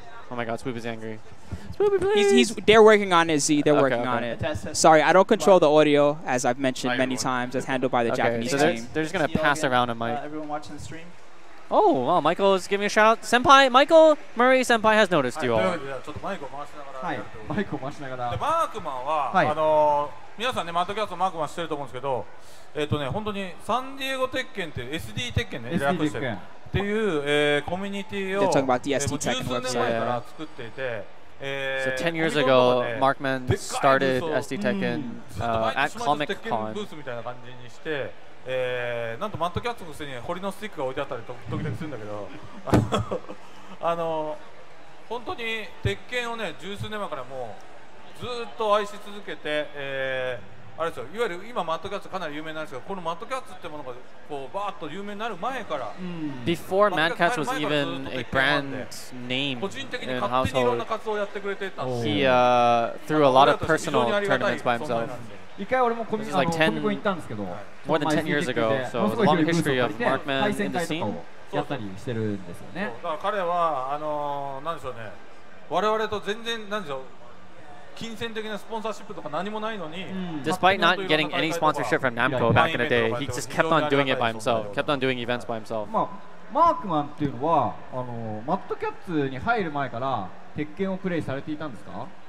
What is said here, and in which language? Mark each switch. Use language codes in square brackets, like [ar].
[en] Oh my god, Swoop is angry. Swoopy, please! They're working on it, Z. They're working on it. Sorry, I don't control the audio, as I've mentioned many times. It's handled by the Japanese team. They're just going to pass around a mic. Everyone watching the stream? Oh, wow, Michael is giving a shout out. Senpai, Michael Murray Senpai has noticed you all. [ja] はい、マイクを回しながら。マークマンは、皆さんね、マッドキャストマークマンしてると思うんですけど、本当にサンディエゴ鉄拳っていう SD 鉄拳ね、略してるっていうコミュニティを十数年前から作っていて。 [en] So 10 years ago, Markman started SD Tekken at Comic Con. [ja] ブースみたいな感じにして、なんとマッドキャッツのくせにホリのスティックが置いてあったり時々するんだけど、本当に鉄拳をね、十数年前からもうずっと愛し続けて、あれですよ、いわゆる今マッドキャッツかなり有名なんですけど、このマッドキャッツってものがこうバーッと有名になる前から、 [en] Before Mad Catz was even a brand name in household, he threw a lot of personal tournaments by himself. This is like 10, more than 10 years ago, so it's a long history of Markman in the scene. [ja] やったりしてるんですよね。だから彼はなんでしょうね、我々と全然なんでしょう。 [en] Despite not getting any sponsorship from Namco back in the day, he just kept on doing it by himself, kept on doing events by himself. [ja] マークマンっていうのはマッドキャッツに入る前から鉄拳をプレイされていたんですか？